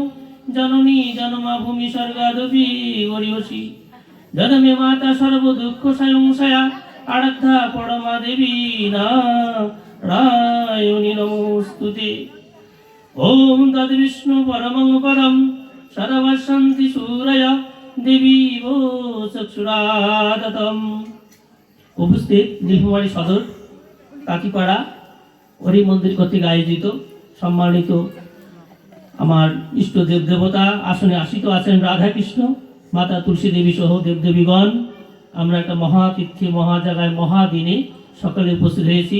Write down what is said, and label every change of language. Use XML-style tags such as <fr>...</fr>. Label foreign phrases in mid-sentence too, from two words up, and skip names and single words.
<sa>जननी जन्मा भूमि स्वर्गादपि गरीयसी जन्मे माता सर्व दुःख संशया आराध्या परमा देवी नारायणी नमोस्तुते। ओम तद्विष्णु परमं पदं सर्वशान्ति सूरय देवी वो चक्षुरादतम।</sa> <bn>उपस्थित নীলফামারী সদর কাকিপাড়া হরি মন্দির কর্তৃক আয়োজিত সম্মানিত আমার ইষ্ট দেব দেবতা আসনে আসিত আছেন রাধা কৃষ্ণ মাতা তুলসী দেবী সহ দেবদেবীগণ। আমরা একটা মহাতীর্থে মহা জায়গায় মহাদিনে সকালে উপস্থিত হয়েছি।</bn>